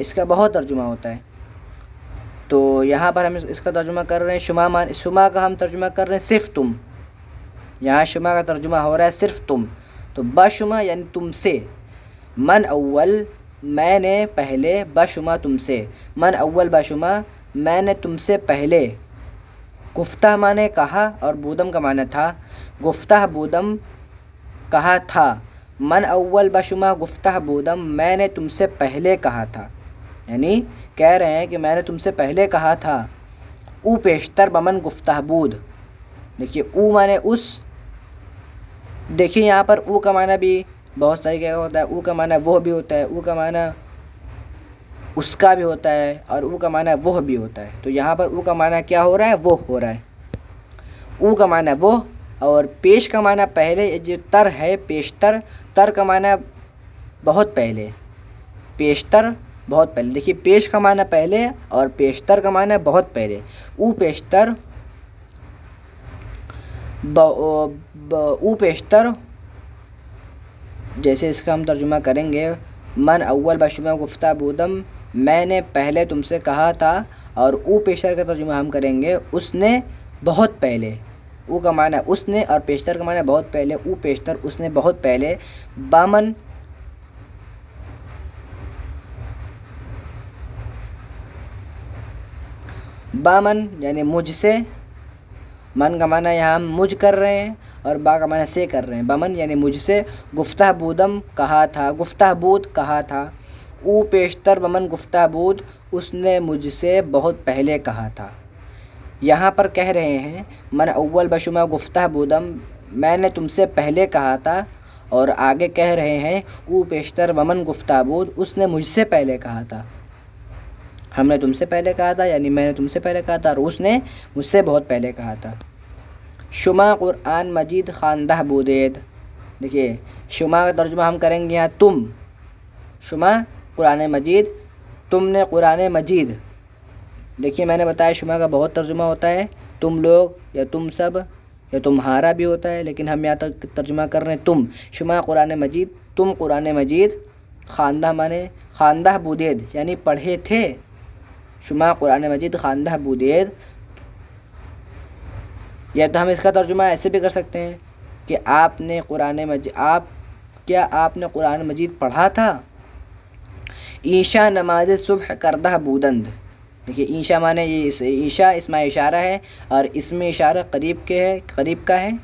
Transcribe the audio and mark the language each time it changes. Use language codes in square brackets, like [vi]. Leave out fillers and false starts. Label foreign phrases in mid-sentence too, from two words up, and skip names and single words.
[ur] اس کا بہت ترجمہ ہوتا ہے. تو یہاں پر ہم اس کا ترجمہ کر رہے ہیں شما کا ہم ترجمہ کر رہے ہیں صرف تم. یہاں شما کا ترجمہ ہو رہا ہے صرف تم. تو بشما یعنی تم سے. [fa] من اول [ur] میں نے پہلے، بشما تم سے. [fa] من اول بشما [ur] میں نے تم سے پہلے. گفتہ مانے کہا اور بودم کا معنی تھا. [fa] گفتہ بودم [ur] کہا تھا. [fa] من اول بشما گفتہ بودم [ur] میں نے تم سے پہلے کہا تھا. یعنی کہہ رہے ہیں کہ میں نے تم سے پہلے کہا تھا. [fa] او پیشتر بمن گفتہ بود. [ur] دیکھیے او مانے اس. دیکھیے یہاں پر او کا معنی بھی بہت ساری جگہ ہوتا ہے. او کا معنی وہ بھی ہوتا ہے, او کا معنی اس کا بھی ہوتا ہے, اور او کا معنی وہ بھی ہوتا ہے. تو یہاں پر او کا معنی کیا ہو رہا ہے؟ وہ ہو رہا ہے. او کا معنی وہ, اور پیش کا معنی پہلے. جو تر ہے پیشتر, تر کا معنی بہت پہلے, پیشتر بہت پہلے. دیکھیے پیش کا معنی پہلے اور پیشتر کا معنی بہت پہلے. [fa] او پیشتر او پیشتر, [ur] جیسے اس کا ہم ترجمہ کریں گے, [fa] من اول بشمہ گفتہ بودم, [ur] میں نے پہلے تم سے کہا تھا. اور [fa] او پیشتر [ur] کا ترجمہ ہم کریں گے, اس نے بہت پہلے. او کا معنی اس نے اور پیشتر کا معنی بہت پہلے. [fa] او پیشتر [ur] اس نے بہت پہلے. [fa] بامن بامن [ur] یعنی مجھ سے. من کا معنی یہاں ہم مجھ کر رہے ہیں, اور با کا معنی سے کر رہے ہیں. بمن یعنی مجھ سے, [fa] گفتہ بودم [ur] کہا تھا, [fa] گفتہ بود [ur] کہا تھا. [fa] او پیشتر بمن گفتہ بود, [ur] اس نے مجھ سے بہت پہلے کہا تھا. یہاں پر کہہ رہے ہیں [fa] من اول بشمہ گفتہ بودم, [ur] میں نے تم سے پہلے کہا تھا. اور آگے کہہ رہے ہیں [fa] او پیشتر بمن گفتہ بود, [ur] اس نے مجھ سے پہلے کہا تھا. ہم نے تم سے پہلے کہا تھا یعنی میں نے تم سے پہلے کہا تھا, اور اس نے مجھ سے بہت پہلے کہا تھا. [fa] شما قرآن مجید خواندہ بودید. [ur] دیکھیے شما کا ترجمہ ہم کریں گے یہاں تم. [fa] شما قرآن مجید, [ur] تم نے قرآن مجید. دیکھیے میں نے بتایا شما کا بہت ترجمہ ہوتا ہے, تم لوگ یا تم سب یا تمہارا بھی ہوتا ہے, لیکن ہم یہاں تک ترجمہ کر رہے ہیں تم. [fa] شما قرآن مجید, [ur] تم قرآن مجید. خواندہ مانے [fa] خواندہ بودید [ur] یعنی پڑھے تھے. [fa] شما قرآن مجید خواندہ بودید. [ur] یا تو ہم اس کا ترجمہ ایسے بھی کر سکتے ہیں کہ آپ نے قرآن مجید, کیا آپ نے قرآن مجید پڑھا تھا. [fa] عشاء نماز صبح کردہ بودند. [ur] دیکھیے عشاء مانے یہ عشاء اسم اشارہ ہے, اور اسم اشارہ قریب کا ہے.